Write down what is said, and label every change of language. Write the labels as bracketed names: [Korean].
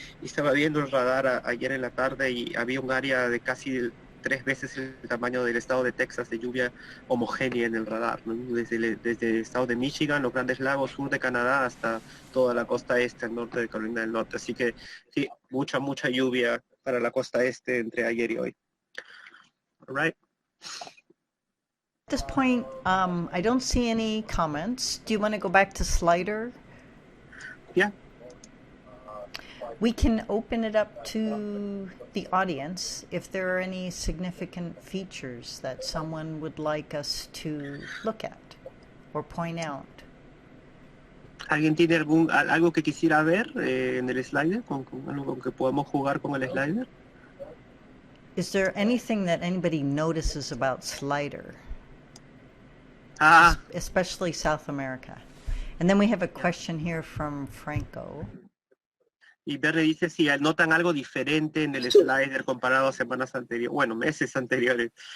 [Spanish] Y estaba viendo el radar ayer en la tarde y había un área de casi 3 veces el tamaño del estado de Texas de lluvia homogénea en el radar, ¿no? Desde el estado de Michigan, los Grandes Lagos, sur de Canadá, hasta toda la costa este, al norte de Carolina del Norte. Así que sí, mucha lluvia para la costa este entre ayer y hoy. [English] All right. At this point, I don't see any comments. Do you want to go back to Slider? Yeah. We can open it up to the audience if there are any significant features that someone would like us to look at or point out. [Spanish] ¿Alguien tiene algo que quisiera ver en el slider? ¿Con algo con que podamos jugar con el slider? [English] Is there anything that anybody notices about Slider? Especially South America. And then we have a question here from Franco. [Spanish] Y Verde dice si notan algo diferente en el slider comparado a semanas anteriores, bueno, meses anteriores.